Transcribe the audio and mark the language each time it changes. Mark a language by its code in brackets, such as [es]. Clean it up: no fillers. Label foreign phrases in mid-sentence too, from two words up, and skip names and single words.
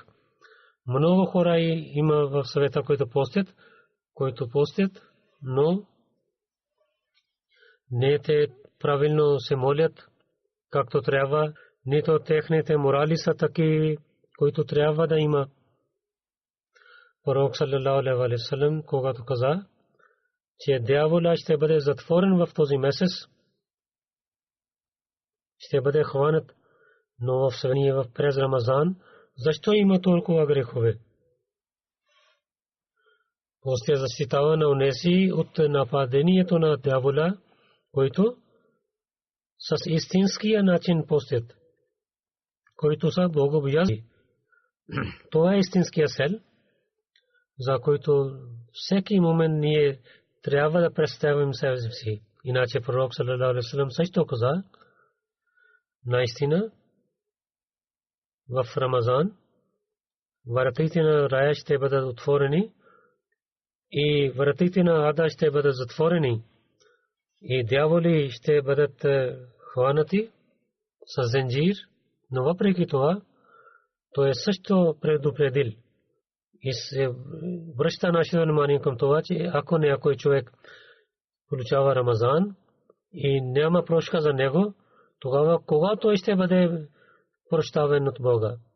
[bg] Много хора има в света, които постят, но не те правилно се молят, както трябва, нито техните морали са таки, които трябва да има. [ar] Пророк صلى الله عليه وسلم, [bg] когато каза, че дявола ще бъде затворен в този месец, ще бъде хванат, но в съвение в през Рамазан, защо има толкова грехове? Постия защитава на унеси от нападението на дявола, които с истинския начин постят, които са богобоязни. Това е истинския цел, за който всеки момент ние трябва да представим себе си. Иначе пророк [ar] صلى الله عليه وسلم [bg] също каза, наистина в Рамазан вратите на рая ще бъдат отворени и вратите на ада ще бъдат затворени и дяволи ще бъдат хванати с зенджир, но въпреки това той също предупредил и се връща нашето внимание към това, че ако някой човек получава Рамазан и няма прошка за него, тогава кога той ще бъде прощаван от Бога?